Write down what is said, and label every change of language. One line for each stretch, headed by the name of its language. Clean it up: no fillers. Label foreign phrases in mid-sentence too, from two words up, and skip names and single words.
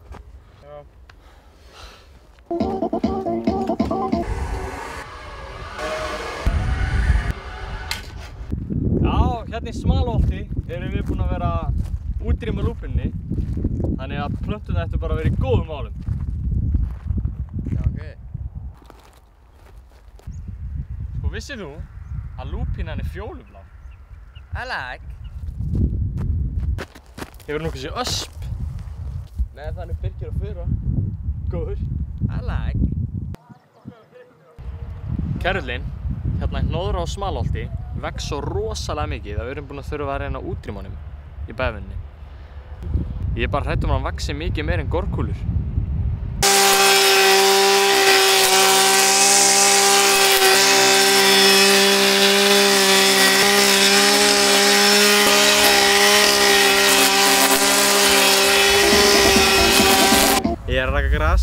Icelandic: Já, hérna í Smalholti erum við búin að vera útrýma lúpinni, þannig að plönturnar ættu bara að vera í góðum málum. Já, ok. Sko, vissir þú að lúpínan er fjólublá?
English: I like.
Icelandic: Hefur nokkuð séð ösp? Nei, þannig Birkir og Fura. Góður.
English: I like.
Icelandic: Kærillinn, hérna í Hnoðra á Smalholti, vex svo rosalega mikið að við erum búin að þurfa að reyna að útrýma honum í bæðvinni. Ég er bara hrædd að hann vaxi mikið meir en gorkúlur. Ég er að raka gras.